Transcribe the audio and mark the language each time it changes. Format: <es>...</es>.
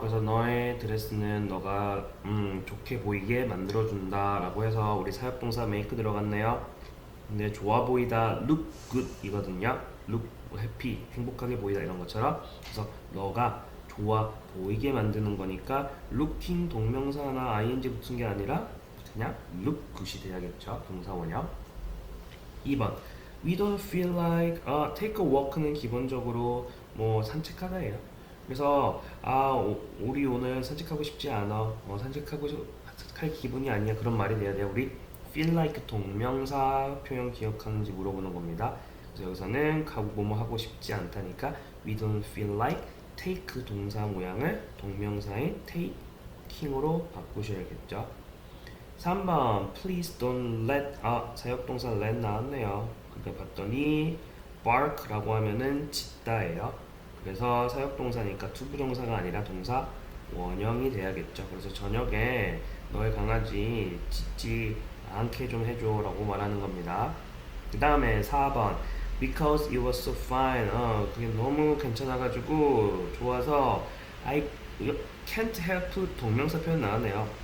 <ko>그래서 너의 드레스는 너가 좋게 보이게 만들어준다 라고 해서 우리 사역동사 make 들어갔네요. 근데 좋아 보이다 look good 이거든요. look happy 행복하게 보이다 이런 것처럼. 그래서 너가 좋아 보이게 만드는 거니까 looking 동명사나 ing 붙은 게 아니라 그냥 look good이 돼야겠죠. 동사 원형.</ko> <en>2번 We don't feel like take a walk는</en> <ko>기본적으로 뭐 산책하다예요. 그래서 우리 오늘 산책하고 싶지 않아. 산책할 기분이 아니야. 그런 말이 돼야 돼요. 우리 feel like 동명사 표현 기억하는지 물어보는 겁니다. 그래서 여기서는 뭐뭐 하고 싶지 않다니까</ko> <en>we don't feel like take</en> <ko>동사 모양을 동명사인 taking으로 바꾸셔야겠죠. 3번</ko> <en>Please don't let</en> <ko>사역동사 let 나왔네요. 그러니까 봤더니 bark라고 하면은 짖다예요. 그래서 사역동사니까 투부정사가 아니라 동사 원형이 돼야겠죠. 그래서 저녁에 너의 강아지 짖지 않게 좀 해줘 라고 말하는 겁니다. 그 다음에 4번</ko> <en>Because it was so fine</en> <ko>그게 너무 괜찮아가지고 좋아서</ko> <en>I can't help</en> <ko>동명사 표현 나왔네요.</ko>